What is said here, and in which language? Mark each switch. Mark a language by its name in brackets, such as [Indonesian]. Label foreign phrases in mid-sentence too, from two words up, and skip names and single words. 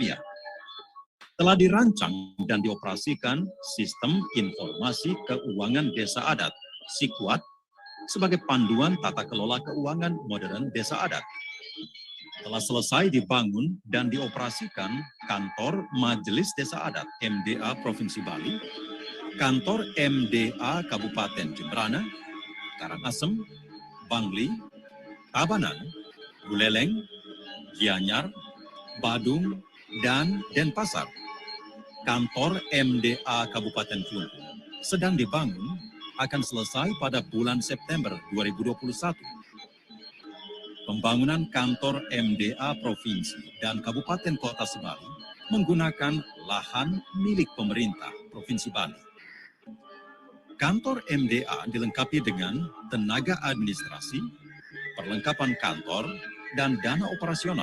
[Indonesian] Telah dirancang dan dioperasikan Sistem Informasi Keuangan Desa Adat (SIKUAD) sebagai panduan tata kelola keuangan modern desa adat. Telah selesai dibangun dan dioperasikan Kantor Majelis Desa Adat MDA Provinsi Bali, Kantor MDA Kabupaten Jemberana, Karangasem, Bangli, Tabanan, Buleleng, Gianyar, Badung, dan Denpasar. Kantor MDA Kabupaten Kelungkung sedang dibangun, akan selesai pada bulan September 2021. Pembangunan kantor MDA Provinsi dan Kabupaten Kota Sebali menggunakan lahan milik pemerintah Provinsi Bali. Kantor MDA dilengkapi dengan tenaga administrasi, perlengkapan kantor, dan dana operasional.